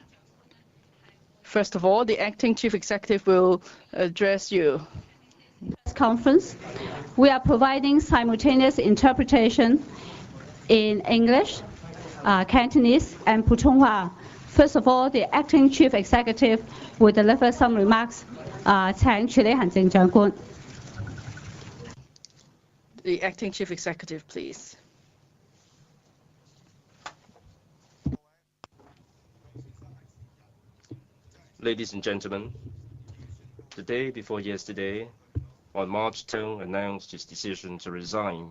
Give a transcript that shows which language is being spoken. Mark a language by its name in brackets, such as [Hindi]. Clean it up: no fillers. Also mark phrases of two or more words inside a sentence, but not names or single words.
[English] First of all, the acting chief executive will address you. Conference, we are providing simultaneous interpretation in English, Cantonese, and Putonghua. First of all, the acting chief executive will deliver some remarks. [Cantonese] 請署理行政長官。 [English] The acting chief executive, please. Ladies and gentlemen, the day before yesterday, on March 10, announced his decision to resign.